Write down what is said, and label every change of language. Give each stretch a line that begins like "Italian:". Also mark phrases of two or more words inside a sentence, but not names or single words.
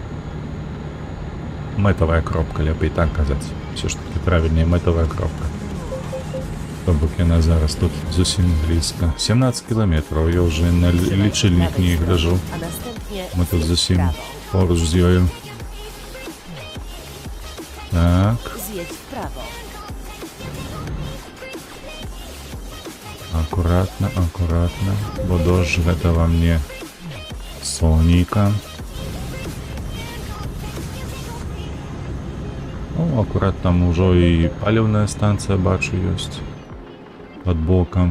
Belarusian: Мэтавая кропка, лепей так казаць.
Russian: Все ж таки правильнее,
Belarusian: мэтавая кропка. То бок яна зараз тут зусім блізка. 17 кілометраў, я ўжо на лічыльнік не гляжу. Мы тут зусім поруч з ёю. Так.
Polish: Zjedź w prawo.
Belarusian: Акуратна, акуратна, бо дождж гэта вам не сонейка. Ну, акурат там ужо і паліўная станцыя, бачу, ёсць пад бокам.